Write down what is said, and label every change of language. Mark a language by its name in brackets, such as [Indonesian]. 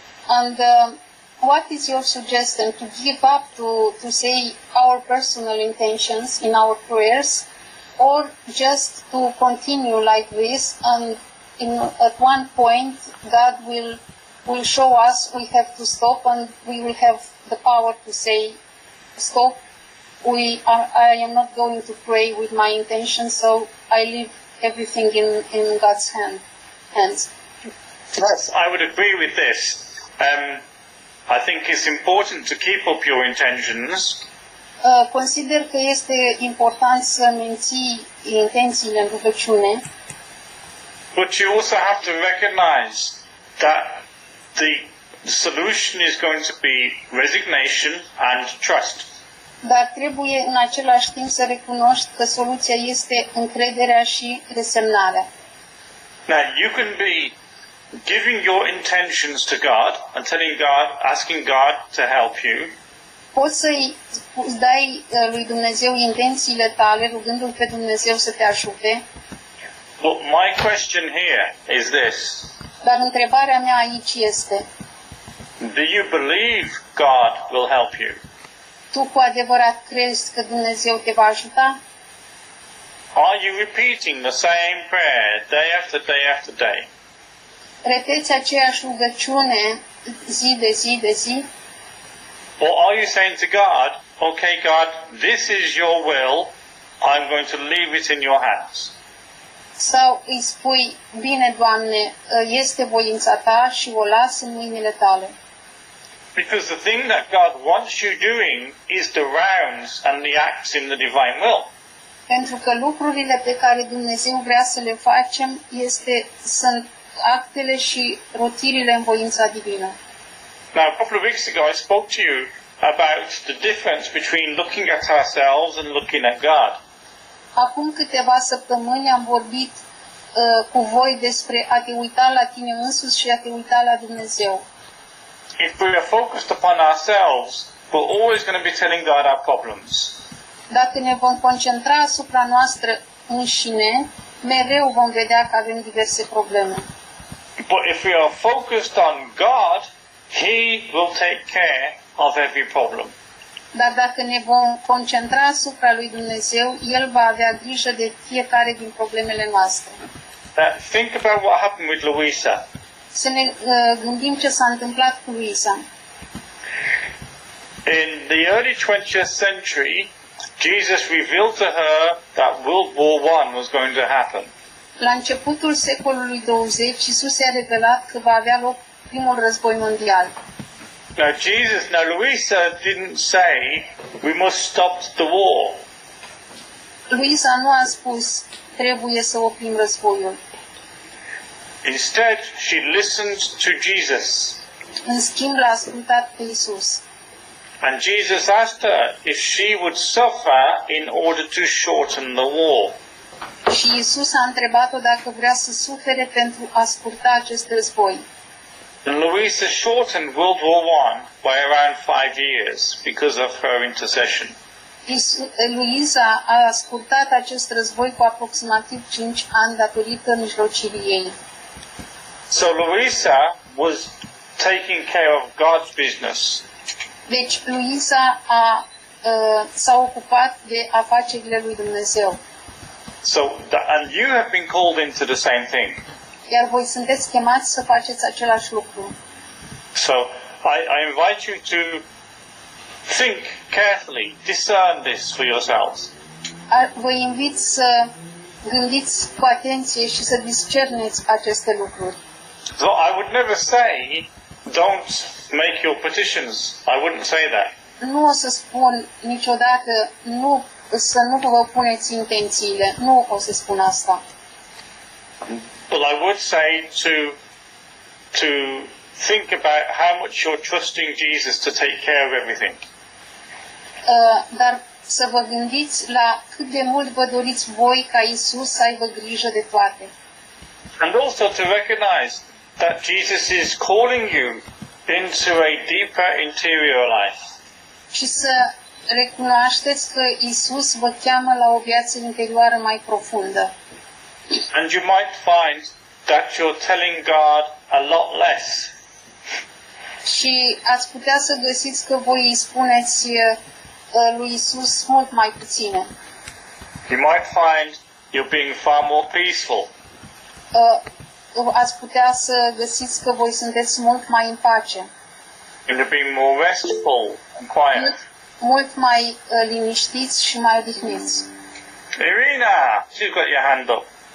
[English] And what is your suggestion to give up to say our personal intentions in our prayers, or just to continue like this, and at one point God will show us we have to stop, and we will have the power to say stop, I am not going to pray with my intention, so I leave everything in God's hands. Yes, I would agree with this. I think it's important to keep up your intentions. [Romanian] Consider că este important să menții intențiile în rugăciune. [English] But you also have to recognize that the solution is going to be resignation and trust. [Romanian] Dar trebuie în același timp să recunoști că soluția este încrederea și resemnarea. [English] Now, you can be giving your intentions to God and telling God, asking God to help you. [Romanian] Poți să-i dai lui Dumnezeu intențiile tale, rugându-L pe Dumnezeu să te ajute. [English] But my question here is this. [Romanian] Dar întrebarea mea aici este: [English] Do you believe God will help you? [Romanian] tu cu adevărat crezi că Dumnezeu te va ajuta? [English] Are you repeating the same prayer day after day after day? [Romanian] Repeți aceeași rugăciune zi de zi de zi? [English] Or are you saying to God, okay, God, this is your will, I'm going to leave it in your hands? [Romanian] Sau îi spui, bine, Doamne, este voința Ta și o las în mâinile Tale? [English] Because the thing that God wants you doing is the rounds and the acts in the divine will. [Romanian] Pentru că lucrurile pe care Dumnezeu vrea să le facem sunt actele și rotirile în voința divină. [English] Now, a couple of weeks ago, I spoke to you about the difference between looking at ourselves and looking at God. [Romanian] Acum câteva săptămâni am vorbit cu voi despre a te uita la tine însuți și a te uita la Dumnezeu. [English] If we are focused upon ourselves, we're always going to be telling God our problems. [Romanian] Dacă ne vom concentra asupra noastră înșine, mereu vom vedea că avem diverse probleme. [English] But if we are focused on God, He will take care of every problem. [Romanian] Dar dacă ne vom concentra asupra lui Dumnezeu, El va avea grijă de fiecare din problemele noastre. [English] Think about what happened with Louisa. [Romanian] Să ne gândim ce s-a întâmplat cu Luisa. [English] In the early 20th century, Jesus revealed to her that World War I was going to happen. [Romanian] La începutul secolului 20, Iisus i-a revelat că va avea loc primul război mondial. [English] Now Louisa didn't say, we must stop the war. [Romanian] Luisa nu a spus, trebuie să oprim războiul. [English] Instead, she listened to Jesus. [Romanian] În schimb, l-a ascultat pe Iisus. [English] And Jesus asked her if she would suffer in order to shorten the war. [Romanian] Și Iisus a întrebat-o dacă vrea să sufere pentru a scurta acest război. [English] And Louisa shortened World War I by around 5 years because of her intercession. [Romanian] Luisa a scurtat acest război cu aproximativ 5 ani datorită mijlocirii ei. [English] So Louisa was taking care of God's business. [Romanian] Deci Luisa s-a ocupat de afacerile lui Dumnezeu. [English] And you have been called into the same thing. [Romanian] Iar voi sunteți chemați să faceți același lucru. [English] So I invite you to think carefully, discern this for yourselves. [Romanian] Vă invit să gândiți cu atenție și să discerneți aceste lucruri. [English] So I would never say, don't make your petitions. I wouldn't say that. [Romanian] Nu o să spun niciodată să nu vă puneți intențiile. Nu o să spun asta. [English] But I would say to think about how much you're trusting Jesus to take care of everything. [Romanian] Dar să vă gândiți la cât de mult vă doriți voi ca Iisus să aibă grijă de toate. [English] And also to recognize that Jesus is calling you into a deeper interior life. [Romanian] Și să recunoașteți că Iisus vă cheamă la o viață interioară mai profundă. [English] And you might find that you're telling God a lot less. [Romanian] Și ați putea să găsiți că voi îi spuneți lui Iisus mult mai puține. [English] You might find you're being far more peaceful. [Romanian] Ați putea să găsiți că voi sunteți mult mai în pace. [English] You're being more restful and quiet. [Romanian] Mult mai liniștiți și mai odihniți. [English] Irina, you've got your hand up.